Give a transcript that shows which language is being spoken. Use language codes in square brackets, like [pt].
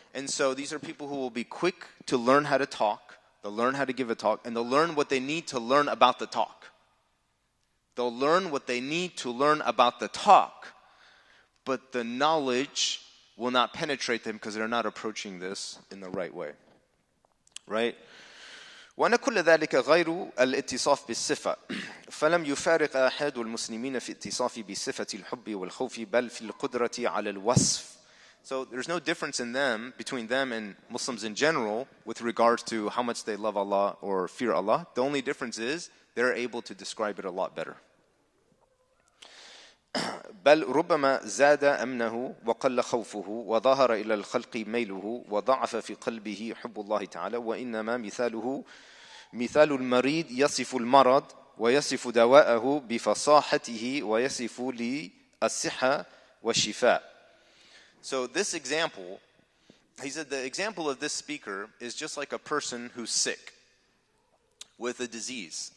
[en] And so these are people who will be quick to learn how to talk. They'll learn how to give a talk. And they'll learn what they need to learn about the talk. They'll learn what they need to learn about the talk. But the knowledge will not penetrate them because they're not approaching this in the right way. Right? [ar] وأن كل ذلك غير الاتصاف بالصفة فلم يفارق أحد المسلمين في اتصاف بصفة الحب والخوف بل في القدرة على الوصف. [en] So there's no difference in them, between them and Muslims in general, with regards to how much they love Allah or fear Allah. The only difference is they're able to describe it a lot better. [ar] بل ربما زاد أمنه وقل خوفه وظهر إلى الخلق ميله وضعف في قلبه حب الله تعالى وإنما مثال المريض يصف المرض ويصف دواءه بفصاحته ويصف للصحة والشفاء. [en] So this example, he said the example of this speaker is just like a person who's sick with a disease.